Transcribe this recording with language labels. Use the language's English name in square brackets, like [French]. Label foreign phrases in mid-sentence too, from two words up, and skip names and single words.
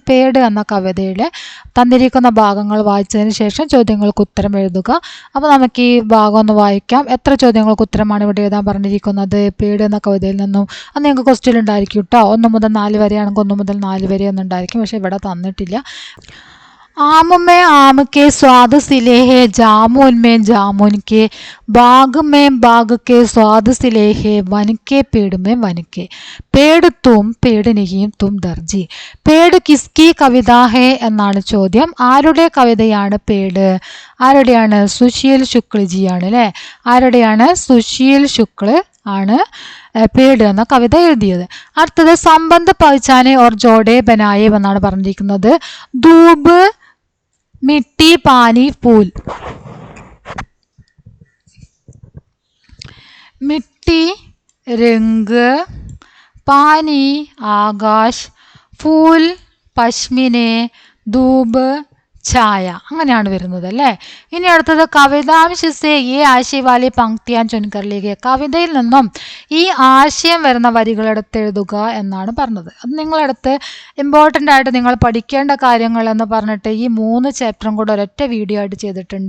[Malayalam] പേട് എന്ന കവിതയുടെ തന്നിരിക്കുന്ന ഭാഗങ്ങൾ വായിച്ചതിന് ശേഷം ചോദ്യങ്ങൾക്ക് ഉത്തരം എഴുതുക. അപ്പോൾ നമുക്ക് ഈ ഭാഗം ഒന്ന് വായിക്കാം. എത്ര ചോദ്യങ്ങൾക്ക് ഉത്തരമാണ് ഇവിടെ എഴുതാൻ പറഞ്ഞിരിക്കുന്നത്? പേട് എന്ന കവിതയിൽ നിന്നും അത് നിങ്ങൾക്ക് ക്വസ്റ്റ്യൻ ഉണ്ടായിരിക്കും കേട്ടോ. 1 മുതൽ 4 വരെയാണെങ്കിൽ 1 മുതൽ 4 വരെ ഒന്നുണ്ടായിരിക്കും, പക്ഷേ ഇവിടെ തന്നിട്ടില്ല. [Hindi] आम में आम के स्वाद सिले है जामुन में जामुन के, बाग में बाग के स्वाद सिले है वन के पेड़ में वन के, पेड़ तुम पेड़ नहीं तुम दर्जी. पेड़ किसकी कविता है [Malayalam] എന്നാണ് ചോദ്യം. ആരുടെ കവിതയാണ് പേട്? ആരുടെയാണ്? സുശീൽ ശുക്ലജിയാണ് അല്ലേ? ആരുടെയാണ്? സുശീൽ ശുക്ല ആണ് പേട് എന്ന കവിത എഴുതിയത്. അടുത്തത് [Hindi] संबंध पहचाने और जोड़े बनाए [Malayalam] എന്നാണ് പറഞ്ഞിരിക്കുന്നത്. [Hindi] ധൂബ് मिट्टी पानी फूल. मिट्टी रंग, पानी आकाश, फूल പശ്മിനെ, धूब छाया. [Malayalam] അങ്ങനെയാണ് വരുന്നത് അല്ലേ? [Hindi] ഇനി അടുത്തത് कवितांशसे ई आशयवाली पंक्तियाँ चुनकरिलेक्क. [Malayalam] കവിതയിൽ നിന്നും ഈ ആശയം വരുന്ന വരികളെടുത്ത് എഴുതുക എന്നാണ് പറഞ്ഞത്. അത് നിങ്ങളെടുത്ത് ഇമ്പോർട്ടൻ്റ് ആയിട്ട് നിങ്ങൾ പഠിക്കേണ്ട കാര്യങ്ങൾ എന്ന് പറഞ്ഞിട്ട് ഈ 3 ചാപ്റ്ററും കൂടെ ഒരൊറ്റ വീഡിയോ ആയിട്ട് ചെയ്തിട്ടുണ്ട്.